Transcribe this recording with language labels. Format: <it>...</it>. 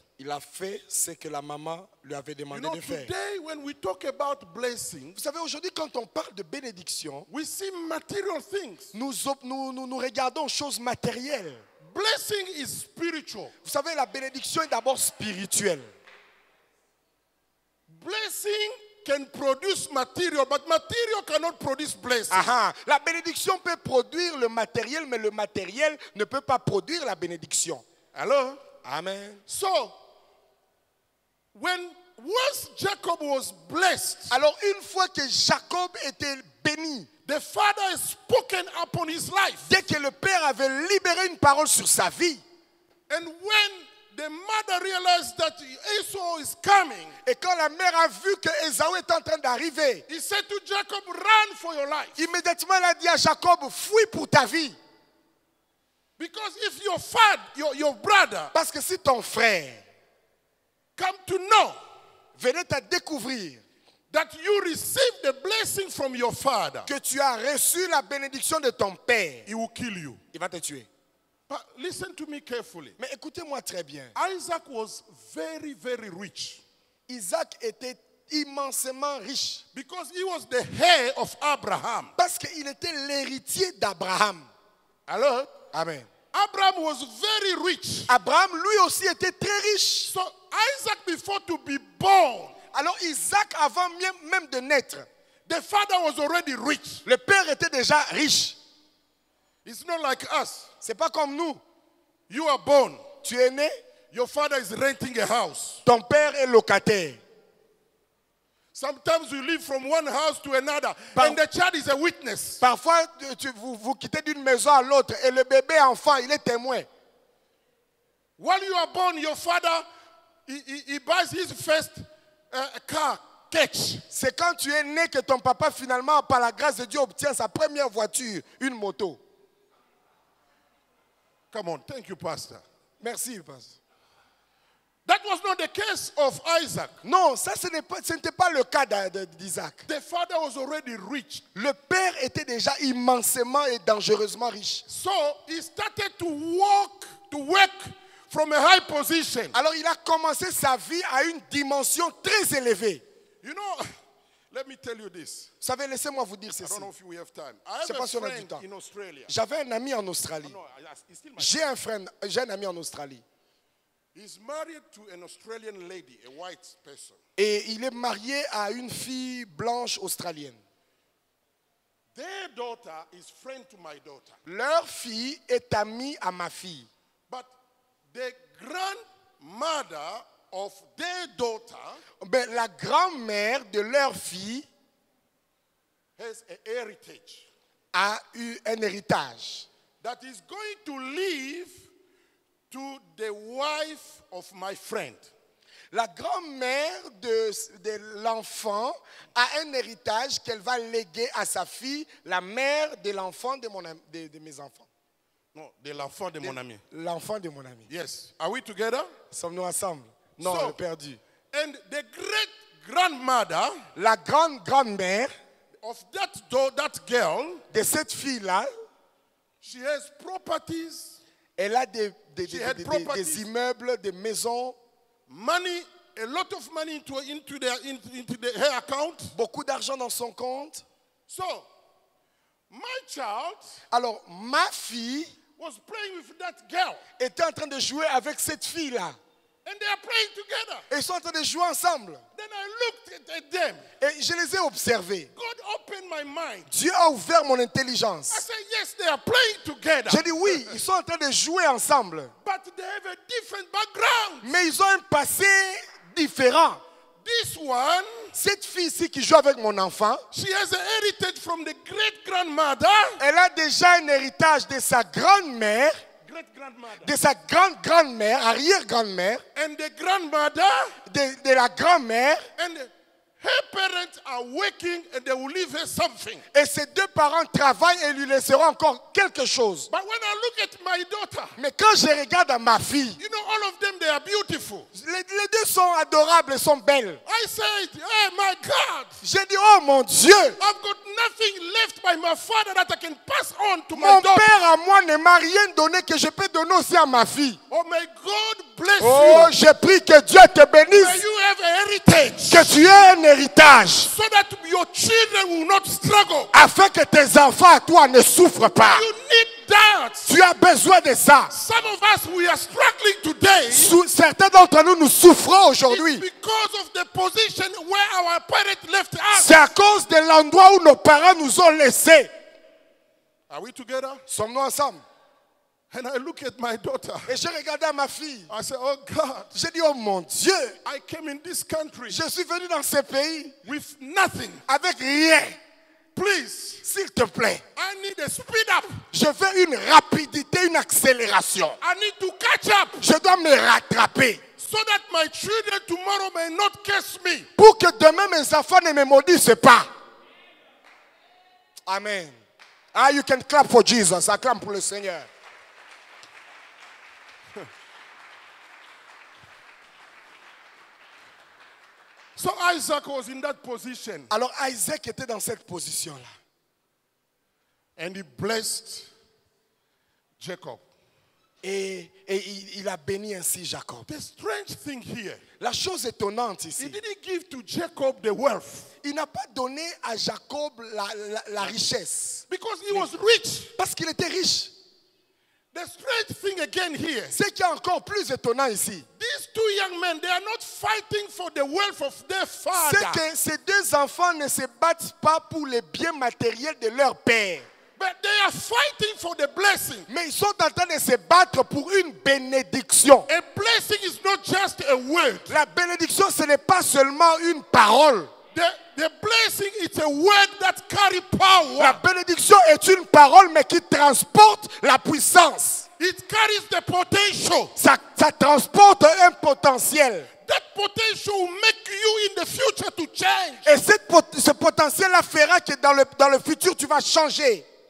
<fr>Il a fait ce que la maman lui avait</fr> <en>You</en> <fr>demandé</fr> <en>know,</en> <fr>de faire.</fr> <en>today when we talk about blessing,</en> <fr>Vous savez, aujourd'hui, quand on parle de bénédiction,</fr> <en>we see material things.</en> <fr>nous regardons choses matérielles.</fr> <en>Blessing is spiritual.</en> <fr>Vous savez, la bénédiction est d'abord spirituelle.</fr> <en>Blessing can produce material, but material cannot produce blessing. Aha.</en> <fr>La bénédiction peut produire le matériel, mais le matériel ne peut pas produire la bénédiction.</fr> <en>Hello? Amen. So, once Jacob was blessed,</en> <fr>Alors, une fois que Jacob était béni,</fr> <en>the father has spoken upon his life.</en> <fr>dès que le père avait libéré une parole sur sa vie,</fr> <en>And when the mother realized that Esau is coming,</en> <fr>et quand la mère a vu que Ésaü est en train d'arriver,</fr> <en>he said to Jacob, run for your life.</en> <fr>immédiatement elle a dit à Jacob, fuis pour ta vie.</fr> <en>Because if your father, your brother,</en> <fr>Parce que si ton frère</fr> <en>come to know</en> <fr>venait à découvrir</fr> <en>that you received the blessing from your father,</en> <fr>que tu as reçu la bénédiction de ton père,</fr> <en>he will kill you.</en> <fr>il va te tuer.</fr> <en>But listen to me carefully.</en> <fr>Mais écoutez-moi très bien.</fr> <en>Isaac was very, very rich</en> <fr>Isaac était immensément riche</fr> <en>because he was the heir of Abraham.</en> <fr>parce qu'il était l'héritier d'Abraham.</fr> <en>Hello? Amen. Abraham was very rich.</en> <fr>Abraham lui aussi était très riche.</fr> <en>So Isaac, before to be born,</en> <fr>Alors Isaac, avant même de naître,</fr> <en>the father was already rich.</en> <fr>le père était déjà riche.</fr> <en>It's not like us.</en> <fr>C'est pas comme nous.</fr> <en>You are born.</en> <fr>Tu es né,</fr> <en>Your father is renting a house.</en> <fr>ton père est locataire.</fr> <en>Sometimes you live from one house to another,</en> <fr>Par-</fr> <en>and the child is a witness.</en> <fr>Parfois, vous quittez d'une maison à l'autre et le bébé enfant, il est témoin.</fr> <en>While you are born, your father, he buys his first car catch.</en> <fr>C'est quand tu es né que ton papa finalement, par la grâce de Dieu, obtient sa première voiture, une moto.</fr> <en>Come on, thank you, Pastor.</en> <fr>Merci, pasteur.</fr> <en>That was not the case of Isaac.</en> <fr>Non, ça ce n'était pas le cas d'Isaac.</fr> <en>The father was already rich.</en> <fr>Le père était déjà immensément et dangereusement riche.</fr> <en>So he started to work from a high position.</en> <fr>Alors il a commencé sa vie à une dimension très élevée.</fr> <en>You know, let me tell you this.</en> <fr>Vous savez, laissez-moi vous dire</fr> <en>I</en> <fr>ceci.</fr> <en>don't know if we have time. I</en> <fr>Je sais</fr> <en>have</en> <fr>pas</fr> <en>a</en> <fr>si on a du</fr> <en>friend</en> <fr>temps.</fr> <en>in Australia.</en> <fr>J'avais un ami en Australie.</fr> <en>No, he's still my</en> <fr>J'ai un ami en Australie.</fr> <en>He's married to an Australian lady, a white person.</en> <fr>Et il est marié à une fille blanche australienne.</fr> <en>Their daughter is friend to my daughter.</en> <fr>Leur fille est amie à ma fille.</fr> <en>But the grandmother of their daughter</en> <fr>Ben, la grand-mère de leur fille</fr> <en>has a heritage</en> <fr>a eu un héritage</fr> <en>that is going to leave to the wife of my friend.</en> <fr>La grand-mère de l'enfant a un héritage qu'elle va léguer à sa fille, la mère de l'enfant de mes enfants. No, de l'enfant de mon ami. L'enfant de mon ami.</fr> <en>Yes. Are we together?</en> <fr>Sommes-nous ensemble? Non,</fr> <en>So,</en> <fr>elle est perdue.</fr> <en>And the great-grandmother</en> <fr>La grand-mère</fr> <en>of that girl,</en> <fr>de cette fille-là,</fr> <en>she has properties,</en> <fr>elle a des</fr> <en>properties.</en> <fr>immeubles, des maisons,</fr> <en>money, a lot of money into her account.</en> <fr>beaucoup d'argent dans son compte.</fr> <en>So, my child</en> <fr>Alors, ma fille</fr> <en>was playing with that girl.</en> <fr>était en train de jouer avec cette fille-là.</fr> <en>And they are playing together.</en> <fr>Et ils sont en train de jouer ensemble.</fr> <en>Then I looked at them.</en> <fr>Et je les ai observés.</fr> <en>God opened my mind.</en> <fr>Dieu a ouvert mon</fr> <en>I</en> <fr>intelligence.</fr> <en>said, yes, they are playing together.</en> <fr>J'ai dit oui, ils sont en train de jouer ensemble.</fr> <en>But they have a different background.</en> <fr>Mais ils ont un passé différent.</fr> <en>This one,</en> <fr>Cette fille-ci qui joue avec mon enfant,</fr> <en>she has a heritage from the great-grandmother.</en> <fr>elle a déjà un héritage de sa grand-mère,</fr> <en>Great-grandmother.</en> <fr>de sa grande-grand-mère, arrière-grand-mère,</fr> <en>And the grandmother,</en> <fr>de la grand-mère.</fr> <en>and her parents are working and they will leave her something.</en> <fr>Et ses deux parents travaillent et lui laisseront encore quelque chose.</fr> <en>But when I look at my daughter,</en> <fr>Mais quand je regarde à ma fille,</fr> <en>you know, all of them, they are beautiful.</en> <fr>les deux sont adorables et sont belles.</fr> <en>I said, hey, my God,</en> <fr>J'ai dit, oh mon Dieu,</fr> <en>I've got nothing left by my father that I can pass on to my</en> <fr>mon</fr> <en>daughter.</en> <fr>père à moi ne m'a rien donné que je peux donner aussi à ma fille.</fr> <en>Oh, may God bless</en> <fr>Oh,</fr> <en>you.</en> <fr>je prie que Dieu te</fr> <en>May</en> <fr>bénisse,</fr> <en>you have a heritage</en> <fr>que tu aies un héritage,</fr> <en>so that your children will not struggle.</en> <fr>afin que tes enfants à toi ne souffrent pas.</fr> <en>You need that.</en> <fr>Tu as besoin de ça.</fr> <en>Some of us, we are struggling today.</en> <fr>Certains d'entre nous, nous souffrons aujourd'hui.</fr> <en>It's because of the position where our parents left us.</en> <fr>C'est à cause de l'endroit où nos parents nous ont laissés.</fr> <en>Are we together?</en> <fr>Sommes-nous ensemble?</fr> <en>And I look at my daughter.</en> <fr>Et j'ai regardé à ma fille.</fr> <en>I said, oh God,</en> <fr>J'ai dit, oh mon Dieu,</fr> <en>I came in this country</en> <fr>je suis venu dans ce pays</fr> <en>with nothing.</en> <fr>avec rien.</fr> <en>Please,</en> <fr>S'il te plaît,</fr> <en>I need a speed up.</en> <fr>je veux une rapidité, une accélération.</fr> <en>I need to catch up</en> <fr>Je dois me rattraper</fr> <en>so that my children tomorrow may not curse me.</en> <fr>pour que demain mes enfants ne me maudissent pas. Amen.</fr> <en>Ah, you can clap for Jesus.</en> <fr>Acclame pour le Seigneur.</fr> <en>So Isaac was in that position.</en> <fr>Alors Isaac était dans cette position-là.</fr> <en>And he blessed Jacob.</en> <fr>Et il a béni ainsi Jacob.</fr> <en>The strange thing here,</en> <fr>La chose étonnante</fr> <en>he</en> <fr>ici,</fr> <en>didn't give to Jacob the wealth</en> <fr>il n'a pas donné à Jacob la richesse.</fr> <en>because he was rich.</en> <fr>Parce qu'il était riche.</fr> <en>The strange thing again here,</en> <fr>Ce qui est encore plus étonnant ici,</fr> <en>these two young men, they are not fighting for the wealth of their</en> <fr>c'est</fr> <en>father,</en> <fr>que ces deux enfants ne se battent pas pour les biens matériels de leur père.</fr> <en>but they are fighting for the blessing.</en> <fr>Mais ils sont en train de se battre pour une bénédiction.</fr> <en>A blessing is not just a word.</en> <fr>La bénédiction, ce n'est pas seulement une parole.</fr> <en>The blessing is a word that carry power.</en> <fr>La bénédiction est une parole, mais qui transporte la puissance.</fr> <en>It carries the potential.</en> <fr>Ça transporte un potentiel.</fr> <en>That potential will make you in the future to change.</en> <fr>Et ce potentiel-là fera que dans le futur, tu vas changer.</fr>